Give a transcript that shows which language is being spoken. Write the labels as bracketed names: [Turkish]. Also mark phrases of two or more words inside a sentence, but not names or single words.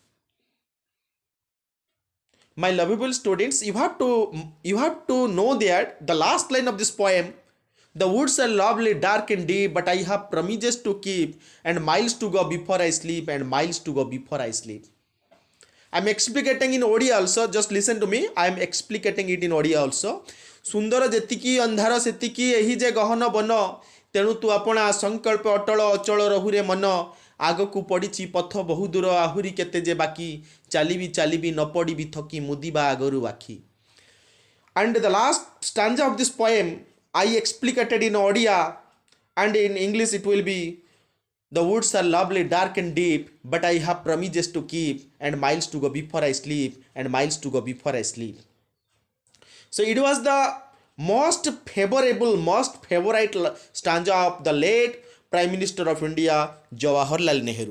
[English] My lovable students, you have to know that the last line of this poem, the woods are lovely, dark and deep, but I have promises to keep, and miles to go before I sleep, and miles to go before I sleep. I am explicating in Odia also. Just listen to me. I am explicating it in Odia also. [Odia] ସୁନ୍ଦର ଯେତିକି ଅନ୍ଧାର ସେତିକି ଏହି ଯେ ଗହନ ବନ, ତେଣୁ ତୁ ଆପଣା ସଂକଳ୍ପ ଅଟଳ ଅଚଳ ରହୁରେ ମନ, ଆଗକୁ ପଡ଼ିଛି ପଥ ବହୁ ଦୂର ଆହୁରି କେତେ ଯେ ବାକି, ଚାଲିବି ଚାଲିବି ନ ପଡ଼ିବି ଥକି ମୁଦିବା ଆଗରୁ ଆଖି. [English] And the last stanza of this poem I explicated in Odia, and in English it will be, the woods are lovely, dark and deep, but I have promises to keep, and miles to go before I sleep, and miles to go before I sleep. So it was the most favorable, most favorite stanza of the late Prime Minister of India, Jawaharlal Nehru.